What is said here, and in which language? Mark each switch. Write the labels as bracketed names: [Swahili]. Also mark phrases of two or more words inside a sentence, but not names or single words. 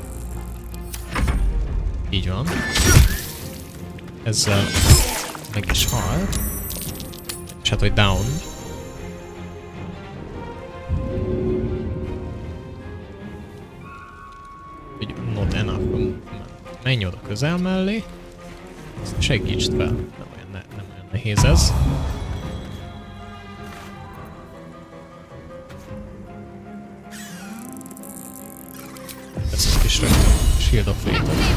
[Hungarian] Így van. Ezzel meg is halt. És hát, hogy down. Hogy [English] not enough. [Hungarian] Menj oda közel mellé. Segítsd fel. Nem olyan nehéz ez. Teszünk is rögtön Shield of Fate-ot.